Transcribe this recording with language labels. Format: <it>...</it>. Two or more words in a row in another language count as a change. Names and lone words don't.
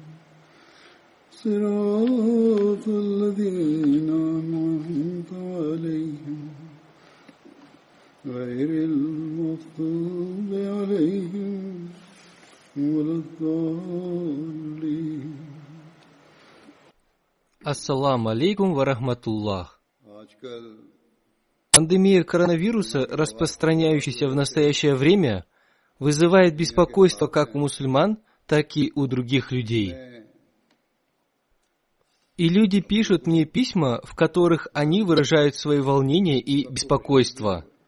<ar>صراط الذين أنعمت عليهم غير المغضوب عليهم ولا الضالين. السلام عليكم ورحمة الله.</ar> <ru>Пандемия коронавируса, распространяющаяся в настоящее время, вызывает беспокойство как у мусульман, так и у других людей. И люди пишут мне письма, в которых они выражают свои волнения и беспокойство.</ru>